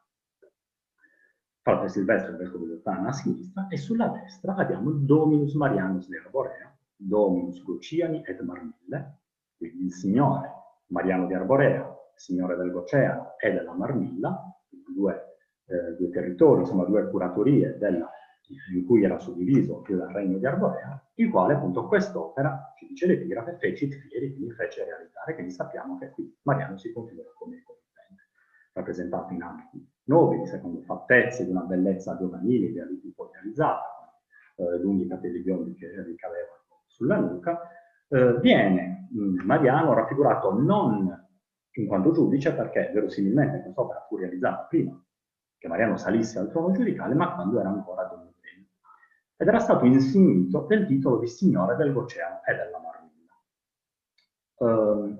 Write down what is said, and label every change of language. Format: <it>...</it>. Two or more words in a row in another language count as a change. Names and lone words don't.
<it>Frate Silvestro, il vescovo di Ottana, a sinistra, e sulla destra abbiamo il</it> <la>Dominus Marianus de Arborea, Dominus Gociani et Marmille,</la> <it>quindi il signore Mariano di Arborea, signore del Goceano e della Marmilla, due due territori, insomma due curatorie in cui era suddiviso il regno di Arborea, il quale appunto quest'opera, ci dice l'epigrafe,</it> <la>fecit fieri,</la> <it>quindi fece realizzare, quindi sappiamo che qui Mariano si configura come committente, rappresentato in abiti nobili, secondo fattezze di una bellezza giovanile, di tipo realizzata, lunghi capelli biondi che ricadevano sulla nuca. Viene Mariano raffigurato non in quanto giudice, perché verosimilmente quest'opera fu realizzata prima che Mariano salisse al trono giudicale, ma quando era ancora Don ed era stato insignito del titolo di signore dell'Oceano e della Marmilla.</it>